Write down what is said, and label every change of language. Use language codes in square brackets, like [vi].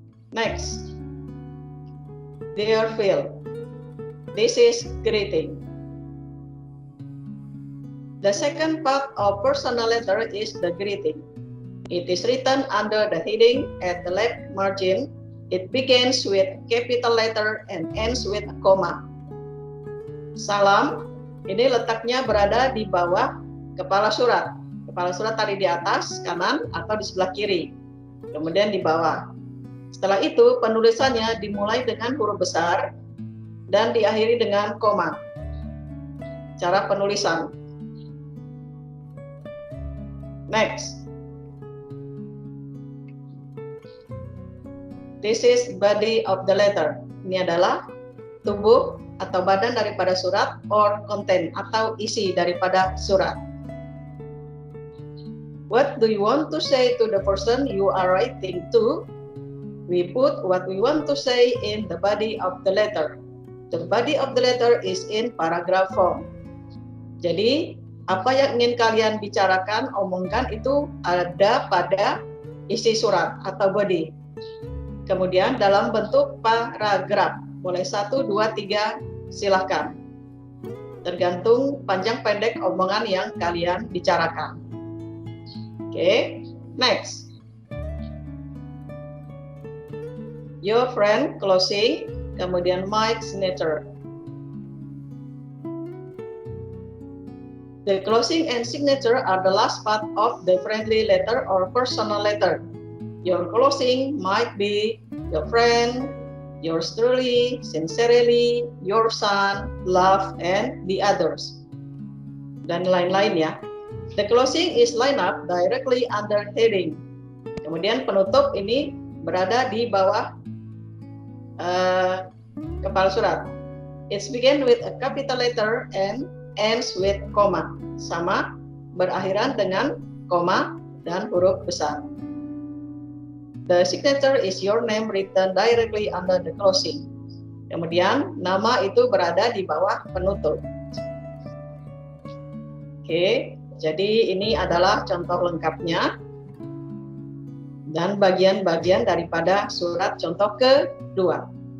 [en] Next, dear Phil, this is greeting. The second part of personal letter is the greeting. It is written under the heading at the left margin. It begins with capital letter and ends with a comma. [id] Salam, ini letaknya berada di bawah kepala surat. Kepala surat tadi di atas, kanan, atau di sebelah kiri. Kemudian di bawah. Setelah itu penulisannya dimulai dengan huruf besar dan diakhiri dengan koma. Cara penulisan. [en] Next. This is body of the letter. [id] Ini adalah tubuh atau badan daripada surat [en] or content [id] atau isi daripada surat. [en] What do you want to say to the person you are writing to? We put what we want to say in the body of the letter. The body of the letter is in paragraph form. [id] Jadi, apa yang ingin kalian bicarakan, omongkan itu ada pada isi surat atau body. Kemudian dalam bentuk paragraf. Boleh 1, 2, 3, silahkan. Tergantung panjang pendek omongan yang kalian bicarakan. [en] Oke, next. Your friend closing, [id] kemudian [en] my signature. The closing and signature are the last part of the friendly letter or personal letter. Your closing might be your friend, yours truly, sincerely, your son, love, and the others. [id] Dan lain-lain ya. [en] The closing is lined up directly under heading. [id] Kemudian penutup ini berada di bawah kepala surat. [en] It begins with a capital letter and ends with comma. [id] Sama, berakhiran dengan koma dan huruf besar. [en] The signature is your name written directly under the closing. [id] Kemudian nama itu berada di bawah penutup. Oke, jadi ini adalah contoh lengkapnya dan bagian-bagian daripada surat contoh kedua.